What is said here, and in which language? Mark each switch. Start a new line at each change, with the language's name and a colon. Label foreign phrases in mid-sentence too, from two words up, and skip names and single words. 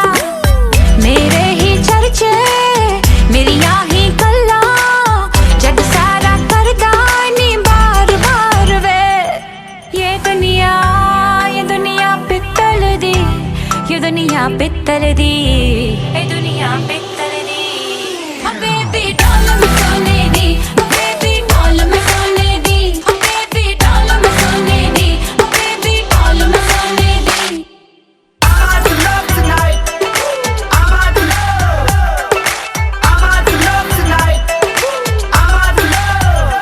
Punjabi: ਮੇਰੇ ਹੀ ਚਰਚੇ ਮੇਰੀਆਂ ਹੀ ਗੱਲਾਂ, ਜੱਗ ਸਾਰਾ ਕਰਦਾ ਨੀ ਬਾਰ ਬਾਰ ਵੇ. ਇਹ ਦੁਨੀਆ ਪਿੱਤਲ ਦੀ, ਇਹ ਦੁਨੀਆ ਪਿੱਤਲ ਦੀ, ਇਹ ਦੁਨੀਆ ਪਿੱਤਲ ਦੀ.
English: Oh baby doll
Punjabi: ਮੈਂ ਸੋਨੇ ਦੀ,
English: oh baby doll
Punjabi: ਮੈਂ ਸੋਨੇ ਦੀ,
English: oh baby doll
Punjabi: ਮੈਂ ਸੋਨੇ ਦੀ,
English: oh baby doll
Punjabi: ਮੈਂ ਸੋਨੇ ਦੀ.
English: I'm out to love tonight. I'm out to love. I'm out to love tonight. I'm out to love.